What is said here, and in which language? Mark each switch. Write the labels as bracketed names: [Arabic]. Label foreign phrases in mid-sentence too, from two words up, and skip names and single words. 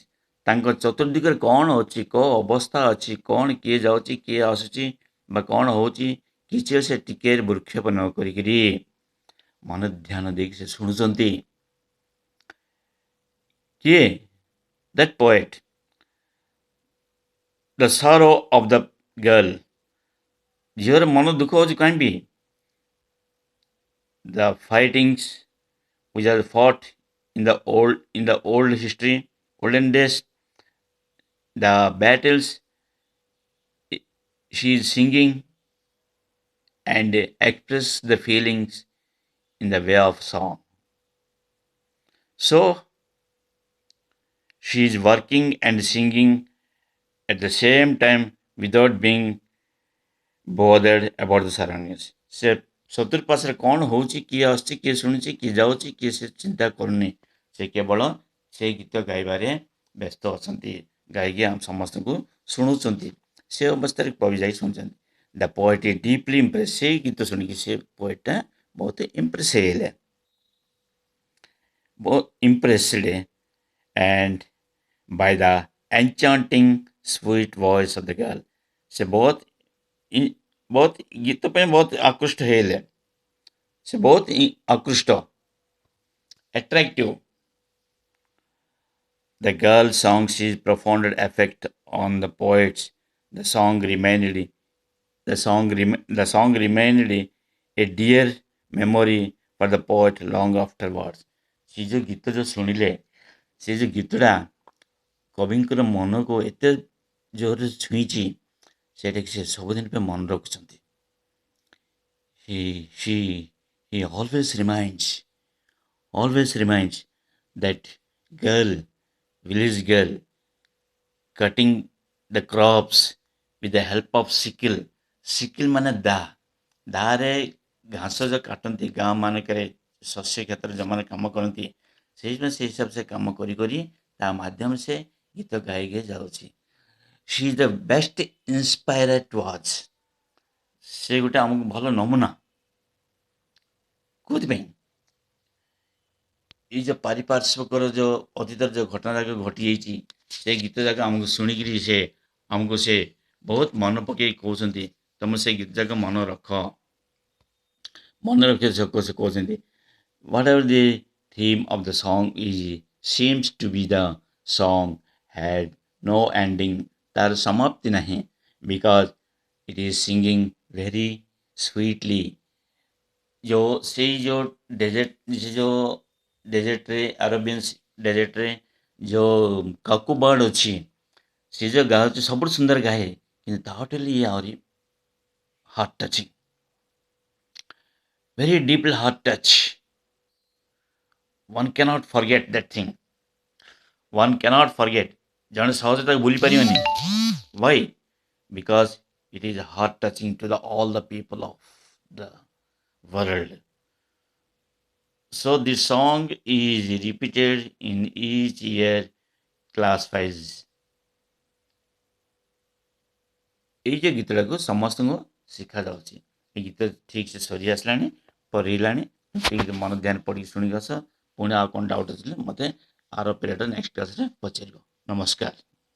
[Odia] ତାଙ୍କ ଚତୁର୍ଦିଗରେ କ'ଣ ଅଛି, କେଉଁ ଅବସ୍ଥା ଅଛି, କ'ଣ କିଏ ଯାଉଛି କିଏ ଆସୁଛି ବା କ'ଣ ହେଉଛି, କିଛି ସେ ଟିକେ ବୃକ୍ଷେପ ନ କରିକିରି ମନ ଧ୍ୟାନ ଦେଇକି ସେ ଶୁଣୁଛନ୍ତି। କିଏ? [English] that poet. the sorrow of the girl. [Odia] ଝିଅର ମନ ଦୁଃଖ ହେଉଛି କାହିଁକି? [English] the fightings which are fought in the old history, olden days, the battles she is singing and express the feelings in the way of song. So she is working and singing at the same time without being bothered about the surroundings. [Odia] ସେ ଚତୁର୍ପାର୍ଶ୍ୱରେ କ'ଣ ହେଉଛି, କିଏ ଆସୁଛି, କିଏ ଶୁଣୁଛି, କିଏ ଯାଉଛି, କିଏ ସେ ଚିନ୍ତା କରୁନି। ସେ କେବଳ ସେଇ ଗୀତ ଗାଇବାରେ ବ୍ୟସ୍ତ ଅଛନ୍ତି, ଗାଇକି ଆମ ସମସ୍ତଙ୍କୁ ଶୁଣୁଛନ୍ତି। ସେ ଅବସ୍ଥାରେ କବି ଯାଇ ଶୁଣୁଛନ୍ତି। [English] the poet is deeply impress. [Odia] ସେଇ ଗୀତ ଶୁଣିକି ସେ ପୋଏଟ୍ଟା ବହୁତ ଇମ୍ପ୍ରେସ୍ ହେଇଗଲେ, ବହୁତ ଇମ୍ପ୍ରେସ୍ଡ [English] and by the enchanting sweet voice of the girl. [Odia] ସେ ବହୁତ ଗୀତ ପାଇଁ ବହୁତ ଆକୃଷ୍ଟ ହେଇଗଲେ। ସେ ବହୁତ ଆକୃଷ୍ଟ, [English] attractive. The girl song's profound effect on the poets. The song remained a dear memory for the poet long afterwards. [Odia] ସେ ଯେଉଁ ଗୀତ ଯେଉଁ ଶୁଣିଲେ, ସେ ଯେଉଁ ଗୀତଟା କବିଙ୍କର ମନକୁ ଏତେ ଜୋରରେ ଛୁଇଁଛି, ସେଇଟାକି ସେ ସବୁଦିନ ପାଇଁ ମନେ ରଖୁଛନ୍ତି। [English] He always reminds that girl, village girl, cutting the crops with the help of sickle. [Odia] sickle ମାନେ ଦାରେ ଘାସ ଯେଉଁ କାଟନ୍ତି ଗାଁ ମାନଙ୍କରେ, ଶସ୍ୟ କ୍ଷେତ୍ରରେ ଯେଉଁମାନେ କାମ କରନ୍ତି, ସେଇଥିପାଇଁ ସେଇ ହିସାବରେ ସେ କାମ କରି କରି ତା ମାଧ୍ୟମରେ ସେ ଗୀତ ଗାଇ ଗାଇ ଯାଉଛି। [English] she is the best inspire to watch. [Odia] ସେ ଗୋଟେ ଆମକୁ ଭଲ ନମୁନା। କେଉଁଥିପାଇଁ? ଏଇ ଯେଉଁ ପାରିପାର୍ଶ୍ୱିକର ଯେଉଁ ଅତୀତର ଯେଉଁ ଘଟଣା ଯାକ ଘଟିଯାଇଛି, ସେ ଗୀତ ଯାକ ଆମକୁ ଶୁଣିକିରି ସେ ଆମକୁ ସେ ବହୁତ ମନେ ପକାଇ କହୁଛନ୍ତି, ତୁମେ ସେ ଗୀତ ଯାକ ମନେ ରଖ। ମନେ ରଖିବା ସେ କହୁଛନ୍ତି, [English] what ever the theme of the song seems to be the song had no ending. [Odia] ତାର ସମାପ୍ତି ନାହିଁ, [English] because it is singing very sweetly. [Odia] ସେଇ ଯେଉଁ ଡେଜର୍ଟରେ ଆରବିଆନ୍ ଡେଜର୍ଟରେ ଯେଉଁ [English] cuckoo bird [Odia] ଅଛି, ସେ ଯେଉଁ ଗାଉଛି ସବୁଠୁ ସୁନ୍ଦର ଗାଏ, କିନ୍ତୁ ତାଠୁ ହେଲେ ଇଏ ଆହୁରି [English] heart touching, very deeply heart touch. one cannot forget that thing. one cannot forget. [Odia] ଜଣେ ସହଜରେ ତାକୁ ଭୁଲି ପାରିବନି। [English] why? because it is heart touching to all the people of the world. So this song is repeated in each year class wise. [Odia] ଏଇ ଯେ ଗୀତଟାକୁ ସମସ୍ତଙ୍କୁ ଶିଖାଯାଉଛି। ଏ ଗୀତ ଠିକ୍ ସେ ସରି ଆସିଲାଣି, ପରେଇଲାଣି, ଟିକେ ମନ ଧ୍ୟାନ ପଡ଼ିକି ଶୁଣିକି ଆସ। ପୁଣି ଆଉ କ'ଣ ଡାଉଟ୍ ଅଛି ମୋତେ ଆର ପିରିୟଡ଼ ନେକ୍ସଟ କ୍ଲାସ୍ରେ ପଚାରିବ। ନମସ୍କାର।